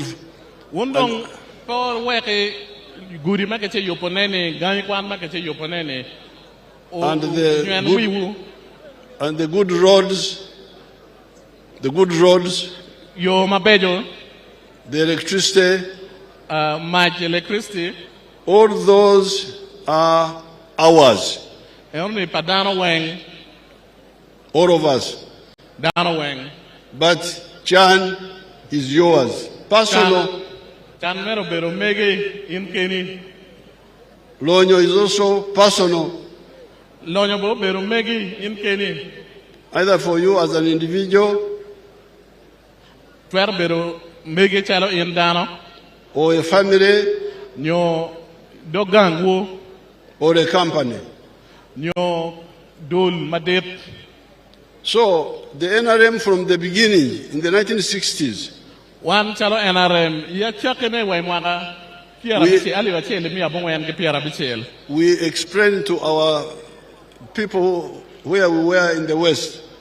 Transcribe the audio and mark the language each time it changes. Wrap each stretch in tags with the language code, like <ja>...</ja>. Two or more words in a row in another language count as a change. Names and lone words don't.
<en>And the good roads,</en> <ach>yo mabejo,</ach> <en>the electricity, much electricity, all those are ours.</en> <ach>Only padano weng,</ach> <en>all of us.</en> <ach>Dano weng.</ach> <en>But Chan is yours. Personal.</en> <ach>Chan mero bero mege in Keni.</ach> <en>Lonyo is also personal.</en> <ach>Lonyo bo bero mege in Keni.</ach> <en>Either for you as an individual, or a family, or a company. So the NRM from the beginning in the 1960s, we explained to our people where we were in the West.</en>